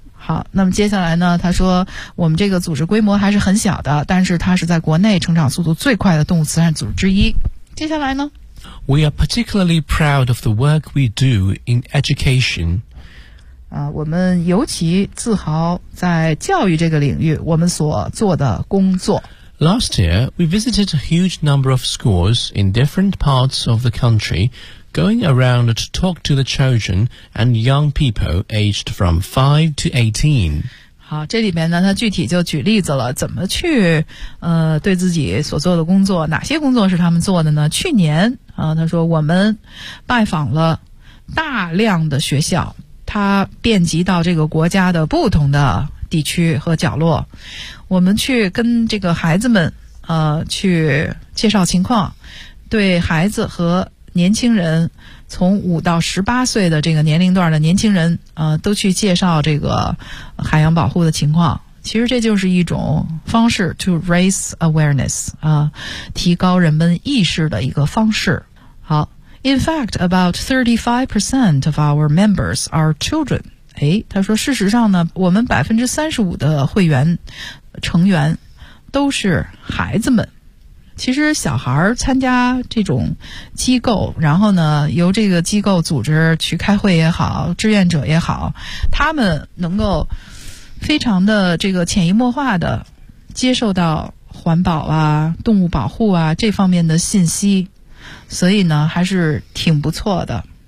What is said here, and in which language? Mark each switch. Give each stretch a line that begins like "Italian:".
Chinese: 好，那么接下来呢他说我们这个组织规模还是很小的，但是它是在国内成长速度最快的动物慈善组织之一。接下来呢，
English: We are particularly proud of the work we do in education.
Chinese: 我们尤其自豪在教育这个领域我们所做的工作。
English: Last year, we visited a huge number of schools in different parts of the country, going around to talk to the children and young people aged from 5 to 18.
Chinese: 好，这里面呢他具体就举例子了，怎么去对自己所做的工作，哪些工作是他们做的呢？去年他说我们拜访了大量的学校，他遍及到这个国家的不同的地区和角落，我们去跟这个孩子们去介绍情况，对孩子和年轻人从5到18岁的这个年龄段的年轻人都去介绍这个海洋保护的情况。其实这就是一种方式
English: to raise awareness，
Chinese: 提高人们意识的一个方式。
English: 好， In fact, about 35% of our members are children。
Chinese: 诶，他说事实上呢我们 35% 的会员成员都是孩子们。其实小孩参加这种机构，然后呢由这个机构组织去开会也好，志愿者也好，他们能够非常的这个潜移默化的接受到环保啊动物保护啊这方面的信息，所以呢还是挺不错的。